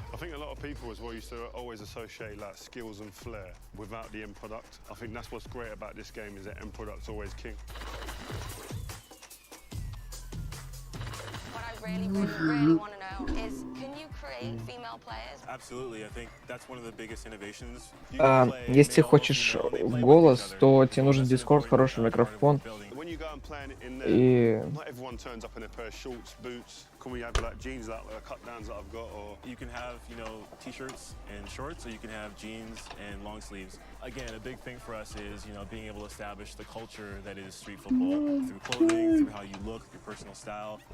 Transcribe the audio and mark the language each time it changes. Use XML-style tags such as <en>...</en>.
<en>I think a lot of people as well used to always associate like skills and flair without the end product. I think that's what's great about this game, is that end product's always king. Really want to know is, can you create female players? Absolutely, I think that's one of the biggest innovations.</en> <ru>Если хочешь голос, то тебе нужен Discord, хороший микрофон. И...</ru> <en>Not everyone turns up in a pair of shorts, boots. Can we have like jeans, like cut downs that I've got, or you can have, you know, t-shirts and shorts, or you can have jeans and long sleeves. Again, a big thing for us is, you know, being able to establish the culture that is street football through clothing, through how you look, your personal style.</en>